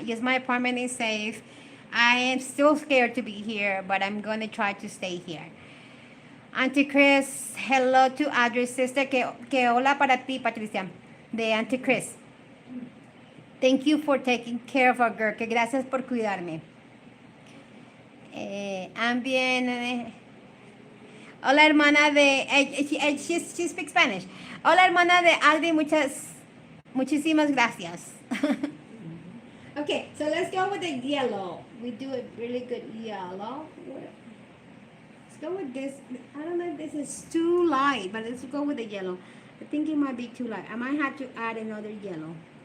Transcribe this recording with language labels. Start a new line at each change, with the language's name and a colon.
English: Yes, my apartment is safe. I am still scared to be here, but I'm going to try to stay here.
Spanish: Auntie Chris,
English: hello to Adry's sister.
Spanish: Que hola para ti, Patricia, de Auntie Chris.
English: Thank you for taking care of our girl.
Spanish: Que gracias por cuidarme.
English: I'm
Spanish: bien. Hola, hermana de...
English: she speaks Spanish.
Spanish: Hola, hermana de Adri, muchísimas gracias.
English: Okay, so let's go with the yellow. We do a really good yellow. Let's go with this. I don't know if this is too light, but let's go with the yellow. I think it might be too light. I might have to add another yellow.